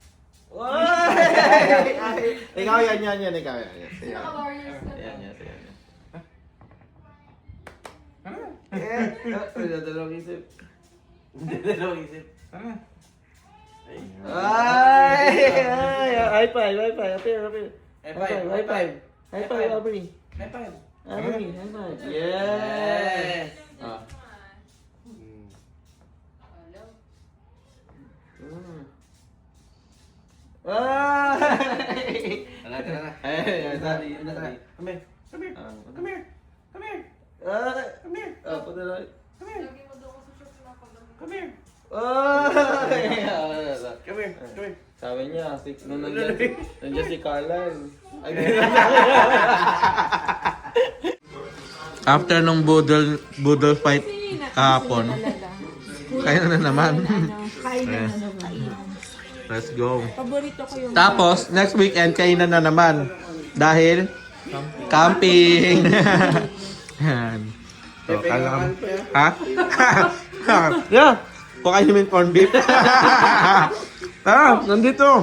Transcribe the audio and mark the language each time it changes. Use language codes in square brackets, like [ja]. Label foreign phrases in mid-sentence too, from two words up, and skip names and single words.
[tl] Ikaw yan. Ikaw yan. Yan. Dalawang isip. Dalawang isip. Ay! [en] High five. Appear. High five. High five, Abri. High five. Abri, high five. Yes! Ah. Ay! [tl] Tara. Ay, [en] Come here. Come here. Come here. Come here. Come here. Come here. [tl] Punta na. [en] Come here. Come here. Ay! Come here. Come here. [tl] Sabi niya, nung nandiyan si Carlan. After nung budol fight kahapon, kaya na naman. [en] Let's go. [tl] Paborito ko yung Tapos, [en] next weekend, [tl] kainan na naman. Dahil, camping. Yan. So, kala ha? Yeah. Pakain namin [en] corned beef. [tl] Nandito.